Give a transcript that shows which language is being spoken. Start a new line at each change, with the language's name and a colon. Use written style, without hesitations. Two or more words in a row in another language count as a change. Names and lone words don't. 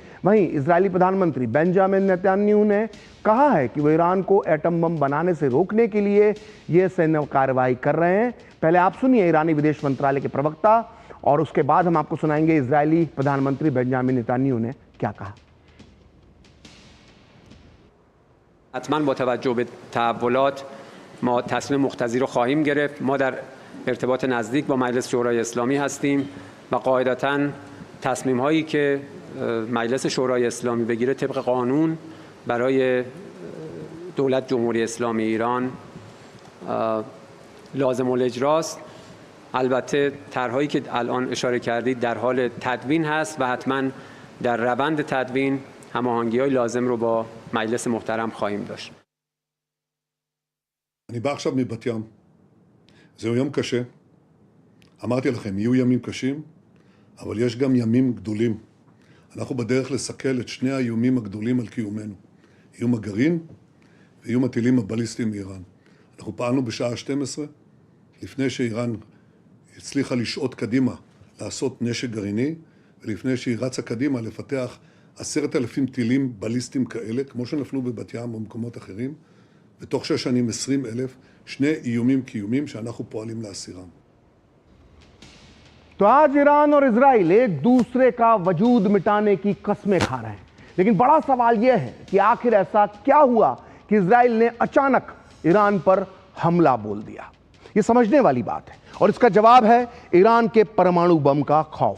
Hindi: वहीं इजरायली प्रधानमंत्री बेंजामिन नेतन्याहू ने कहा है कि वो ईरान को
English: atom bomb
Hindi: बनाने से रोकने के लिए ये सैन्य कार्रवाई कर रहे हैं। पहले आप सुनिए ईरानी विदेश मंत्रालय के प्रवक्ता, और उसके बाद हम आपको सुनाएंगे इजरायली प्रधानमंत्री बेंजामिन नेतन्याहू ने क्या कहा।
Persian: حتما با توجه به تحولات ما تصمیم مقتضی رو خواهیم گرفت. ما در ارتباط نزدیک با مجلس شورای اسلامی هستیم و قاعدتاً تصمیم هایی که مجلس شورای اسلامی بگیره طبق قانون برای دولت جمهوری اسلامی ایران لازم الاجراست. البته طرحهایی که الان اشاره کردید در حال تدوین هست و حتما در روند تدوین هماهنگی‌های لازم رو با مجلس محترم خواهیم داشت.
Hebrew: אני בא עכשיו מבת ים. זהו יום קשה. אמרתי לכם, יהיו ימים קשים, אבל יש גם ימים גדולים. אנחנו בדרך לסכל את שני האיומים הגדולים על קיומנו. איום הגרעין ואיום הטילים הבליסטיים מאיראן. אנחנו פעלנו בשעה 12, לפני שאיראן הצליחה לשעות קדימה לעשות נשק גרעיני, ולפני שהיא רצה קדימה לפתח 10,000 טילים בליסטיים כאלה, כמו שנפלו בבת ים או במקומות אחרים, ותוך 6 שנים 20,000, שני איומים קיומיים שאנחנו פועלים להסירם.
Hindi: तो आज ईरान और इजराइल एक दूसरे का वजूद मिटाने की कस्में खा रहे हैं, लेकिन बड़ा सवाल यह है कि आखिर ऐसा क्या हुआ कि इजराइल ने अचानक ईरान पर हमला बोल दिया। यह समझने वाली बात है और इसका जवाब है ईरान के परमाणु बम का खौफ।